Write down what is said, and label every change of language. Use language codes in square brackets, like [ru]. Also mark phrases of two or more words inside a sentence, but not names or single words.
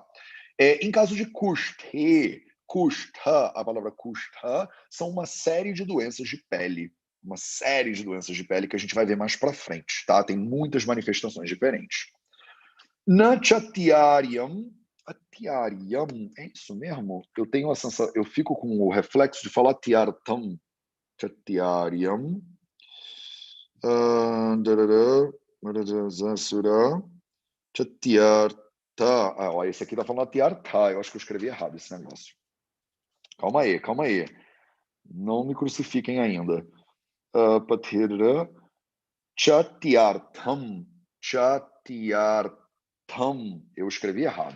[pt] Em caso de Kushtha, a palavra Kushtha, são uma série de doenças de pele, uma série de doenças de pele que a gente vai ver mais para frente, tá? Tem muitas manifestações diferentes. Nachatiariam, atiariam, é isso mesmo? Eu tenho a sensação, eu fico com o reflexo de falar tiartam, chatiariam, chatiarta, esse aqui tá falando tiarta, eu acho que eu escrevi errado esse negócio. Calma aí, não me crucifiquem ainda. Chatiartam, eu escrevi errado.